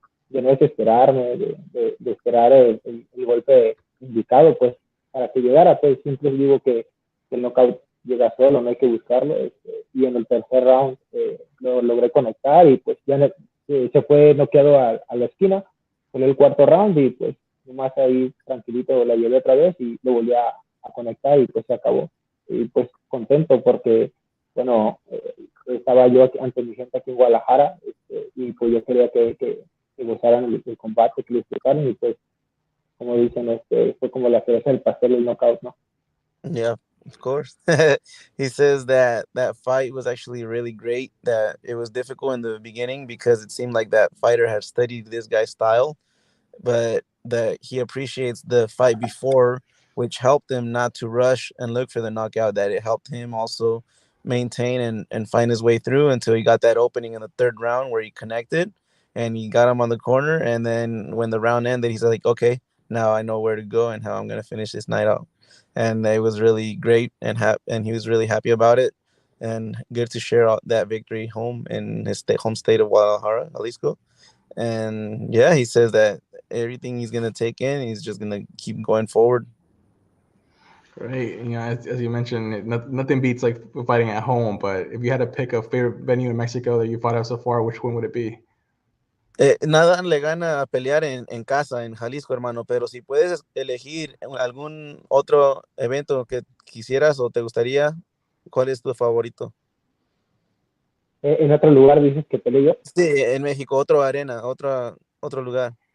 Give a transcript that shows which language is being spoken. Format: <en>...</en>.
<es>no desesperarme, de esperar el golpe indicado, pues para que llegara, pues siempre digo que el knockout llega solo, no hay que buscarlo, y en el tercer round lo logré conectar y pues ya se fue noqueado a la esquina, fue el cuarto round y pues nomás ahí tranquilito la llevé otra vez y lo volví a conectar y pues se acabó. Y pues contento porque, bueno, estaba yo ante mi gente aquí en Guadalajara y pues yo quería que gozaran el combate, que lo disfrutaran y pues como dicen, fue como la cereza del pastel el knockout, ¿no?</es> <en>Yeah, of course. He says that fight was actually really great, that it was difficult in the beginning because it seemed like that fighter had studied this guy's style, but that he appreciates the fight before, which helped him not to rush and look for the knockout, that it helped him also maintain and find his way through until he got that opening in the third round where he connected and he got him on the corner. And then when the round ended, he's like, okay, now I know where to go and how I'm going to finish this night out. And it was really great, and he was really happy about it, and good to share that victory home in his home state of Guadalajara, Jalisco. And yeah, he says that everything he's gonna take in, he's just gonna keep going forward. Great. As you mentioned, nothing beats like fighting at home. But if you had to pick a favorite venue in Mexico that you fought at so far, which one would it be?</en> <es>Nada le gana a pelear en casa, en Jalisco, hermano, pero si puedes elegir algún otro evento que quisieras o te gustaría, ¿cuál es tu favorito? En otro lugar dices que peleé yo. Sí, en México, otra arena, otro lugar.</es>